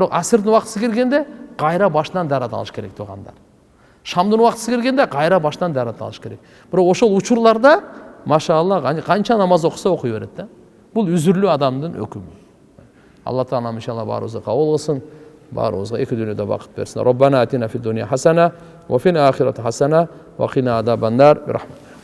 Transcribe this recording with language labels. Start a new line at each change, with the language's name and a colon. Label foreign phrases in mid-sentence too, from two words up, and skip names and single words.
Kyrgyz: Бирок асырдын убактысы келгенде кайра башынан дарат алыш керек тугандар. Шамдын убактысы келгенде кайра башынан дарат алыш керек. Бирок ошол учурларда машаалла канча намаз окуса окуй берет да. Бул үзүрлүү адамдын өкүмү. Алла Таала иншалла баарыбызды кабыл кылсын, баарыбызга эки дүйнөдө бакыт берсин.
Arabic: ربنا آتنا في الدنيا حسنة وفي الآخرة حسنة وقنا عذاب النار.